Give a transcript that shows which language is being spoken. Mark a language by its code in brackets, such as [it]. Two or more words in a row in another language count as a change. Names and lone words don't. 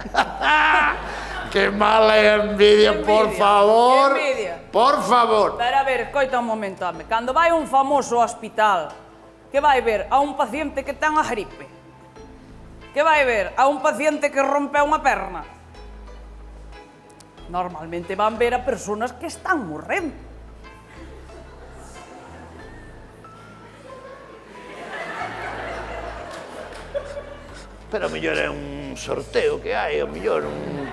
[es] ¡Qué mala envidia, por favor! Que envidia? Por favor! [gl] Pero a ver, coita un momento, home. Cando vai un famoso ao hospital, que vai ver a un paciente que ten a gripe? Que vai ver a un paciente que rompeu unha perna? Normalmente van ver a persoas que están morrendo. Pero a mellor é un sorteo que hai, a mellor un